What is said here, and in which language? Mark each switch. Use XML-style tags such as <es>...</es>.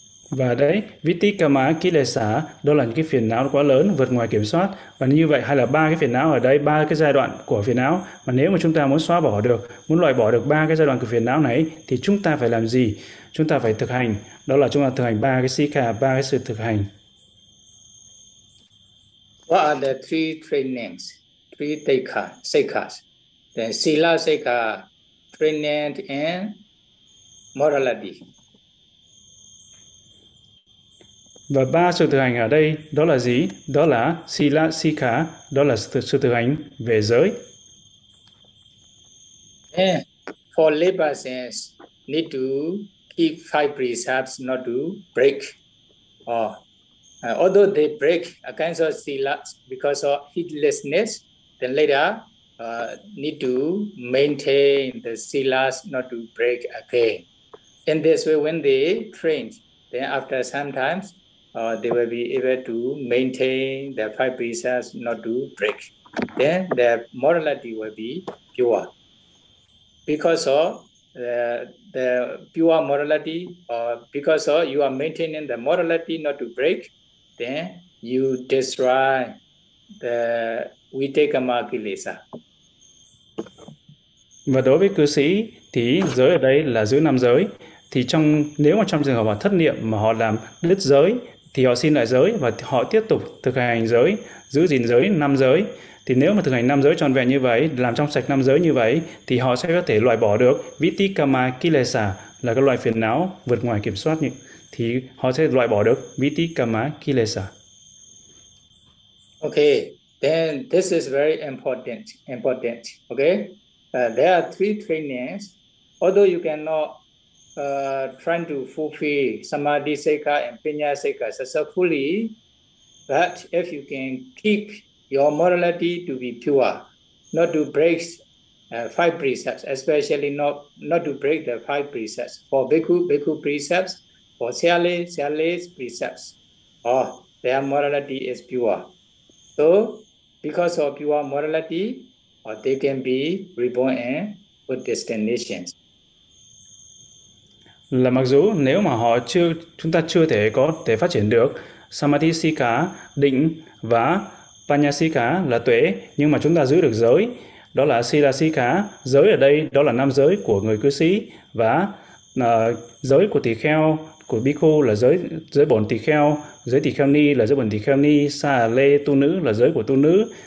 <vi>Và đấy, vitikama kilesa, đó là những cái phiền não quá lớn, vượt ngoài kiểm soát. Và như vậy, hay là ba cái phiền não ở đây, ba cái giai đoạn của phiền não. Mà nếu mà chúng ta muốn xóa bỏ được, muốn loại bỏ được ba cái giai đoạn của phiền não này, thì chúng ta phải làm gì? Chúng ta phải thực hành. Đó là chúng ta thực hành ba cái sikha, ba cái sự thực hành.</vi> <en>What are the three trainings, three sikhas? Then sila sikha, training and morality.</en> <vi>Và ba sự thực hành ở đây, đó là gì? Đó là sila sikha, đó là sự thực hành về giới.</vi> <en>And for lay persons, need to keep five precepts not to break. Although they break a kind of sila because of heedlessness, then later need to maintain the silas not to break again. In this way, when they train, then after some times, they will be able to maintain their five precepts, not to break. Then their morality will be pure. Because of the pure morality, because of you are maintaining the morality not to break, then you destroy the vitekamma kilesa.</en> <vi>Và đối với cư sĩ thì giới ở đây là giữ năm giới. Thì trong nếu mà trong trường hợp họ thất niệm mà họ làm đứt giới thì họ xin lại giới và họ tiếp tục thực hành giới, giữ gìn giới năm giới. Thì nếu mà thực hành năm giới trọn vẹn như vậy, làm trong sạch năm giới như vậy thì họ sẽ có thể loại bỏ được vitikama kilesa, là cái loại phiền não vượt ngoài kiểm soát, thì họ sẽ loại bỏ được vitikama kilesa.</vi> <en>Okay, then this is very important. Okay? There are three trainings. Although you cannot try to fulfill samadhi seka and pinya seka successfully, but if you can keep your morality to be pure, not to break five precepts, especially not to break the five precepts for bhikkhu precepts, for siyale's precepts, oh, their morality is pure. So because of pure morality, or they can be reborn in good destinations.</en> <vi>Là mặc dù nếu mà họ chưa, chúng ta chưa thể có thể phát triển được samadhi sika định và panya sika là tuệ, nhưng mà chúng ta giữ được giới, đó là sila sika, giới ở đây đó là năm giới của người cư sĩ, và giới của tỳ kheo của bhikkhu là giới bổn tỳ kheo, giới tỳ kheo ni là giới bổn tỳ kheo ni, sa lê tu nữ là giới của tu nữ.</vi>